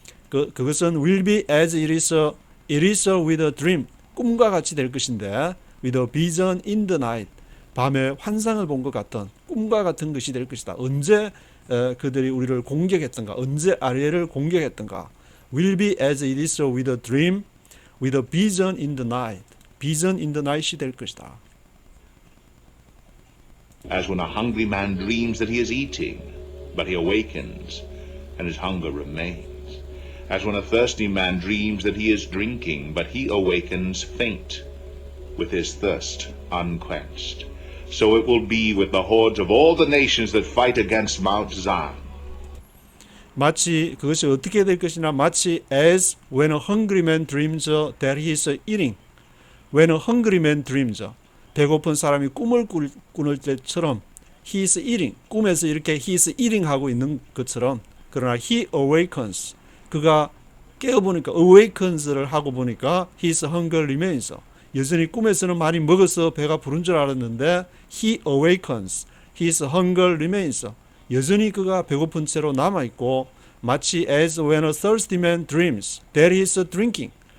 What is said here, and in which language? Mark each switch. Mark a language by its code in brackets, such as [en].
[ko] 그것은 [en] will be as it is with a dream, [ko] 꿈과 같이 될 것인데, [en] with a vision in the night, [ko] 밤에 환상을 본 것 같은 꿈과 같은 것이 될 것이다. 언제 그들이 우리를 공격했던가, 언제 아리엘을 공격했던가, [en] will be as it is with a dream, with a vision in the night, vision in the night이 될 것이다. As when a hungry man dreams that he is eating, but he awakens, and his hunger remains. As when a thirsty man dreams that he is drinking, but he awakens faint, with his thirst unquenched. So it will be with the hordes of all the nations that fight against Mount Zion. [ko] 마치 그것이 어떻게 될 것이나 마치 [en] as when a hungry man dreams that he is eating. When a hungry man dreams, [ko] 배고픈 사람이 꿈을 꾸는 때처럼 [en] he is eating, [ko] 꿈에서 이렇게 he is eating 하고 있는 것처럼, 그러나 [en] he awakens, [ko] 그가 깨어보니까 awakens를 하고 보니까 [en] his hunger remains, [ko] 여전히 꿈에서는 많이 먹어서 배가 부른 줄 알았는데 [en] he awakens, his hunger remains, [ko] 여전히 그가 배고픈 채로 남아있고, 마치 [en] as when a thirsty man dreams that he is drinking,